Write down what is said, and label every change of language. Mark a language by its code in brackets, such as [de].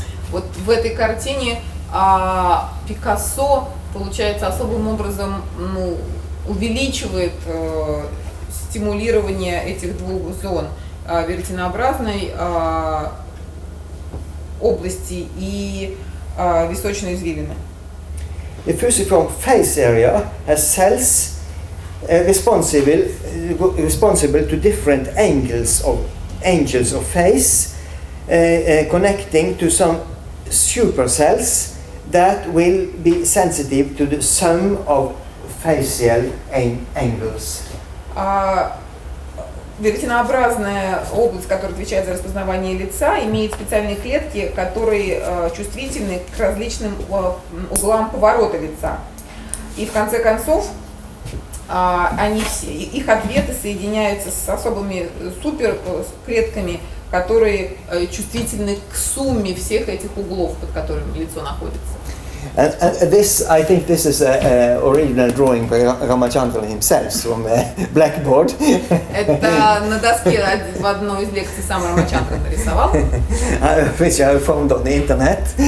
[ru] Вот в этой картине Пикассо, получается, особым образом увеличивает стимулирование этих двух зон, веретенообразной области и височной извилины. [en] The fusiform face area has cells responsible to different angles of face, connecting to some supercells that will be sensitive to the sum of facial angles. [ru] Веретенообразная область, которая отвечает за распознавание лица, имеет специальные клетки, которые чувствительны к различным углам поворота лица. И в конце концов, их ответы соединяются с особыми суперклетками, которые чувствительны к сумме всех этих углов, под которыми лицо находится. [en] This, I think, this is an original drawing by Ramachandran himself from blackboard. [ru] Это на доске в одной из лекций сам Рамачандран нарисовал. [en] Which I found on the internet.